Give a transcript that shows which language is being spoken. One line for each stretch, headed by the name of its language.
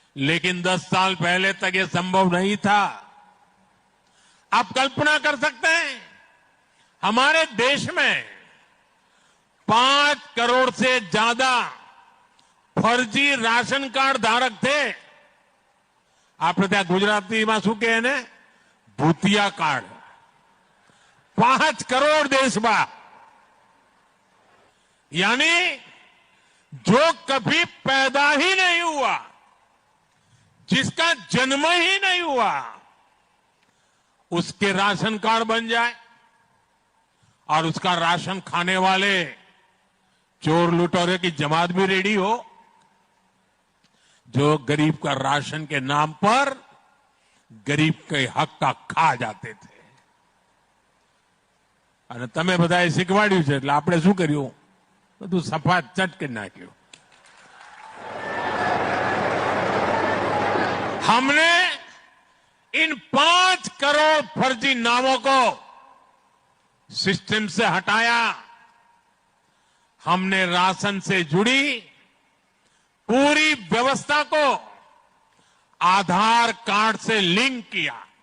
Hindi: लेकिन 10 साल पहले तक यह संभव नहीं था। आप कल्पना कर सकते हैं हमारे देश में 5 करोड़ से ज्यादा फर्जी राशन कार्ड धारक थे।
Gujarati: આપણે ત્યાં ગુજરાતીમાં શું કહે ને, ભૂતિયા કાર્ડ।
Hindi: 5 करोड़ देश में, यानी जो कभी पैदा ही नहीं हुआ, जिसका जन्म ही नहीं हुआ, उसके राशन कार्ड बन जाए और उसका राशन खाने वाले चोर लुटेरे की जमात भी रेडी हो, जो गरीब का राशन के नाम पर गरीब के हक का खा जाते थे।
Gujarati: અને તમે બધાએ શીખવાડ્યું છે એટલે આપણે શું કર્યું, બધું સફાત ચટ કરી નાખ્યું।
Hindi: हमने इन 5 करोड़ फर्जी नामों को सिस्टम से हटाया। हमने राशन से जुड़ी पूरी व्यवस्था को आधार कार्ड से लिंक किया।